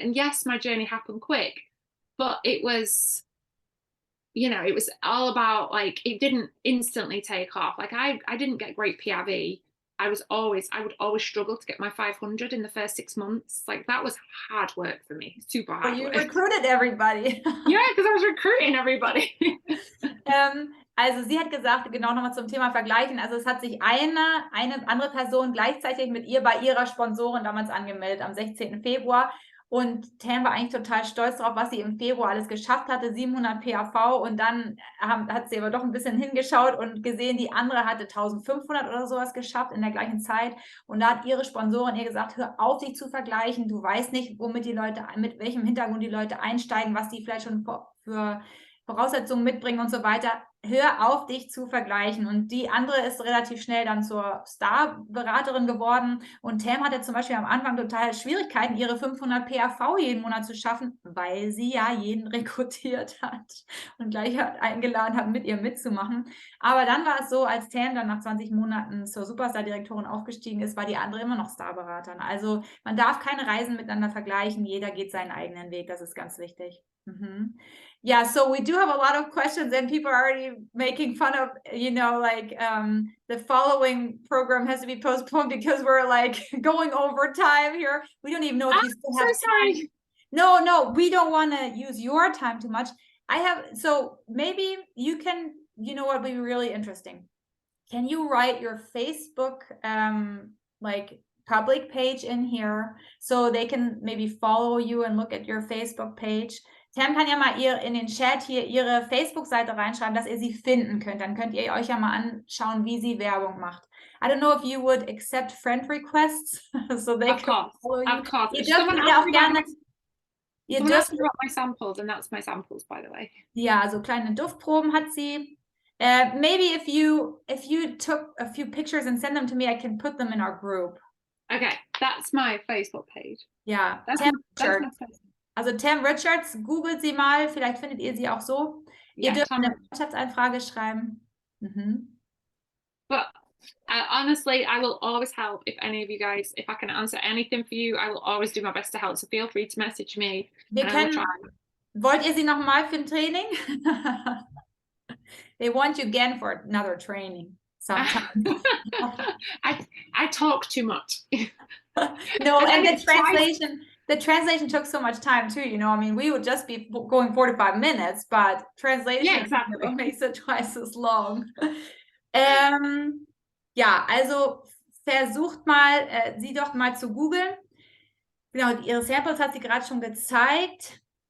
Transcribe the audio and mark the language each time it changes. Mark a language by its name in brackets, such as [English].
[English] And yes, my journey happened quick, but it was, it was all about, like, it didn't instantly take off. Like I didn't get great PRV. I would always struggle to get my 500 in the first 6 months. Like that was hard work for me, super hard. But you recruited everybody. Yeah, because I was recruiting everybody. [German] Also sie hat gesagt, genau nochmal zum Thema Vergleichen, also es hat sich eine andere Person gleichzeitig mit ihr bei ihrer Sponsorin damals angemeldet am 16. Februar Und Tam war eigentlich total stolz darauf, was sie im Februar alles geschafft hatte, 700 PAV. Und dann hat sie aber doch ein bisschen hingeschaut und gesehen, die andere hatte 1500 oder sowas geschafft in der gleichen Zeit. Und da hat ihre Sponsorin ihr gesagt, hör auf, dich zu vergleichen. Du weißt nicht, womit die Leute, mit welchem Hintergrund die Leute einsteigen, was die vielleicht schon für Voraussetzungen mitbringen und so weiter. Hör auf, dich zu vergleichen. Und die andere ist relativ schnell dann zur Star-Beraterin geworden. Und Tam hatte zum Beispiel am Anfang total Schwierigkeiten, ihre 500 PAV jeden Monat zu schaffen, weil sie ja jeden rekrutiert hat und gleich eingeladen hat, mit ihr mitzumachen. Aber dann war es so, als Tam dann nach 20 Monaten zur Superstar-Direktorin aufgestiegen ist, war die andere immer noch Starberaterin. Also man darf keine Reisen miteinander vergleichen. Jeder geht seinen eigenen Weg. Das ist ganz wichtig. [English] Yeah, so we do have a lot of questions and people are already making fun of, you know, like the following program has to be postponed because we're like going over time here. We don't even know if you still have sorry. time. No, we don't want to use your time too much. So maybe you can, you know what would be really interesting. Can you write your Facebook like public page in here so they can maybe follow you and look at your Facebook page? [German] Tam kann ja mal in den Chat hier ihre Facebook-Seite reinschreiben, dass ihr sie finden könnt. Dann könnt ihr euch ja mal anschauen, wie sie Werbung macht. [English] I don't know if you would accept friend requests so they can follow you. Of course. [German] Ihr dürft ja auch gerne... Ihr dürft [English] about my samples and that's my samples, by the way. [German] Ja, so kleine Duftproben hat sie. [English] Maybe if you took a few pictures and send them to me, I can put them in our group. Okay, that's my Facebook page. [German] Ja, [English] That's Tam my Richards. [German] Also Tam Richards, googelt sie mal, vielleicht findet ihr sie auch so. Ihr dürft eine Freundschaftsanfrage schreiben. [English] But honestly, I will always help if any of you guys, if I can answer anything for you, I will always do my best to help. So feel free to message me. [German] Wollt ihr sie nochmal für ein Training? [English] They want you again for another training sometimes. I talk too much. No, and the translation took so much time too, you know. I mean, we would just be going 45 minutes, but translation exactly makes it twice as long. [German] Ja, also versucht mal, sie doch mal zu googeln. Genau, ihre Samples hat sie gerade schon gezeigt.